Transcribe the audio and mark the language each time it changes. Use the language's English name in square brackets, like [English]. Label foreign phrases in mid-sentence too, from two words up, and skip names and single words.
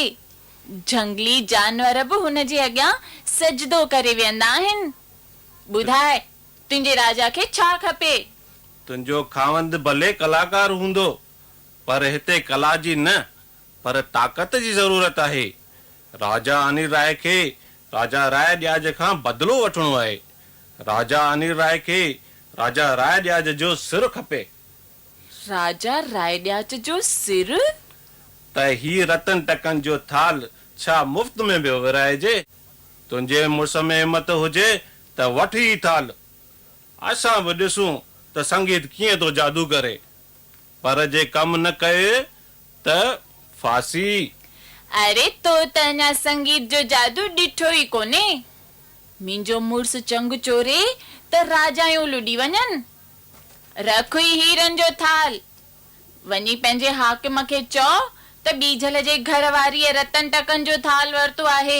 [Sindhi] जंगली जानवर बि हुन जे अॻियां सजदो करे वेंदा आहिनि। ॿुधाए, तुंहिंजे राजा खे छा खपे? तुंहिंजो खावंद भले कलाकार हूंदो, पर हिते कला जी न पर ताक़त जी ज़रूरत आहे। राजा अनिल राय खे राजा राय ॾियाज खां बदिलो वठणो आहे। राजा अनिल राय खे राजा राय ॾियाज जो सिर खपे। राजा राय ॾियाज जो सिर? त ही रतन टकन जो थाल छा मुफ्त में पियो विराइजे? तुंहिंजे मुड़स में हिम्मत हुजे त वठ ही थाल। असां बि ॾिसूं त संगीत कीअं थो जादू करे। पर जे कम न कए त फांसी। अरे तो त अञा संगीत जो जादू ॾिठो ई कोन्हे। मुंहिंजो मुड़स चंग चोरे त राजायूं लुॾी वञनि। रख ही हीरन जो थाल। वञी पंहिंजे हाकिम खे चओ त बीजल जे घर वारीअ रतन टकन जो थाल वरितो आहे।